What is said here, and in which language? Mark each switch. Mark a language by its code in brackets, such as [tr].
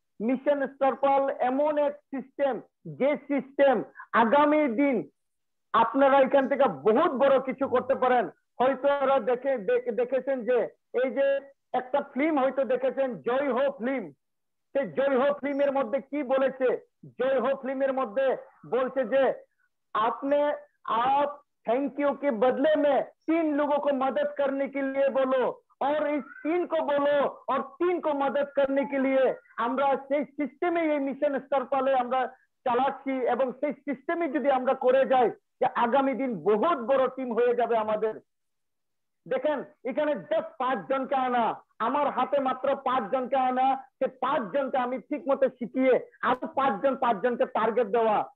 [bn] Mission স্টারপাল এমন এক system, যে সিস্টেম আগামী দিন আপনারা এখান থেকে বহুত বড় কিছু করতে পারেন। হয়তো দেখেছেন যে এই যে একটা ফিল্ম হয়তো দেখেছেন, জয় হো ফিল্ম। সেই জয় হো ফিল্মের মধ্যে কি বলেছে? জয় হো ফিল্মের মধ্যে বলছে যে [hi] आपने आप थैंक यू के बदले में 3 लोगों को मदद करने के लिए बोलो, और इस 3 को बोलो और 3 को मदद करने के लिए [bn] আমরা সেই সিস্টেমে এই মিশন স্টারপালে আমরা চালাচ্ছি। এবং সেই সিস্টেমে যদি আমরা করে যাই, যে আগামী দিন বহুত বড় টিম হয়ে যাবে আমাদের। দেখেন এখানে জাস্ট 5 জনকে আনা, আমার হাতে মাত্র 5 জনকে আনা, সে 5 জনকে আমি ঠিক মতো শিখিয়ে আরো 5 জনকে টার্গেট দেওয়া।